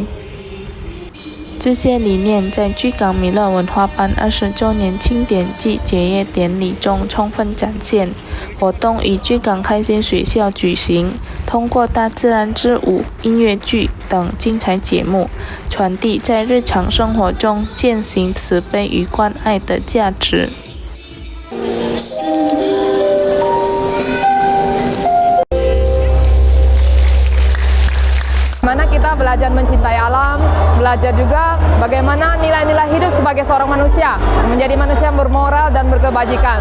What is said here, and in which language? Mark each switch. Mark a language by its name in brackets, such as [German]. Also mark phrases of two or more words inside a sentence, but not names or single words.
[Chinese] 这些理念在巨港弥勒文化班20周年庆典暨结业典礼中充分展现。活动于巨港开心学校举行，通过大自然之舞、音乐剧等精彩节目，传递在日常生活中践行慈悲与关爱的价值。 [Indonesian] Mana kita belajar mencintai alam, belajar juga bagaimana nilai-nilai hidup sebagai seorang manusia, menjadi manusia yang bermoral dan berkebajikan.